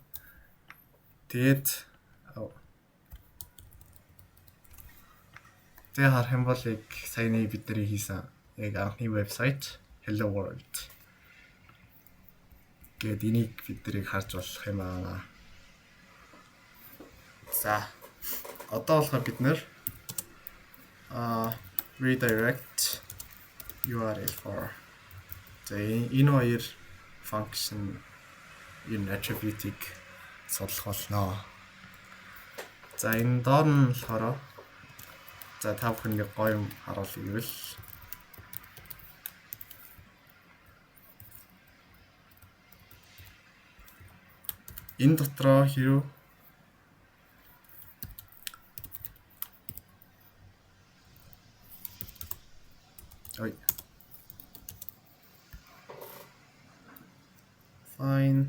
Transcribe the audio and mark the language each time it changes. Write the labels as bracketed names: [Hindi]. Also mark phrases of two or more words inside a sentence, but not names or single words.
[Mongolian] Тэгээд харах юм бол яг саяны бидний хийсэн яг анхны вебсайт Hello World гээд энийг биднийг харж болох юм аа. За одоо болохоор бид нэр [English] redirect URL for [Mongolian] энэ хоёр function энэ attribute-ийг судлах болно. За энэ доор нь болохоор за та бүхэн нэг гоё юм харуулъя гэвэл энэ дотроо хэрэв fine.